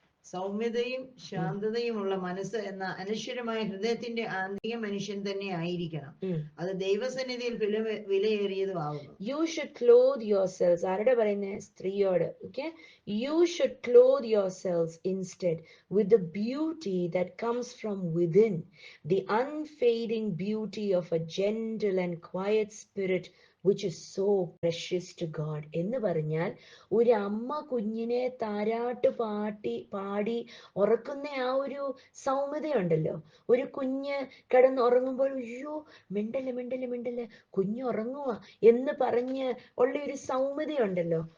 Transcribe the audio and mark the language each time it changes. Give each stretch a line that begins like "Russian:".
Malayalam: സൗമ്യതയും ശാന്തതയുമുള്ള മനസ്സ് എന്ന അനശ്വരമായ ഹൃദയത്തിന്റെ ആന്തരിക മനുഷ്യൻ തന്നെ ആയിരിക്കണം. അത് ദൈവസന്നിധിയിൽ വിലയേറിയതുമാകുന്നു.
English: You should clothe yourselves.
Malayalam: ആരുടെ പറയുന്നേ? സ്ത്രീയോട്.
English: Okay, you should clothe yourselves instead with the beauty that comes from within, the unfading beauty of a gentle and quiet spirit which is so precious to God.
Malayalam: എന്ന് പറഞ്ഞാൽ ഒരു അമ്മ കുഞ്ഞിനെ താരാട്ട് പാടി ഉറക്കുന്ന ആ ഒരു സൗമ്യതയുണ്ടല്ലോ. ഒരു കുഞ്ഞ് കിടന്നുറങ്ങുമ്പോൾ അയ്യോ മിണ്ടല്ലേ കുഞ്ഞ് ഉറങ്ങുക എന്ന് പറഞ്ഞ് ഉള്ള ഒരു സൗമ്യതയുണ്ടല്ലോ.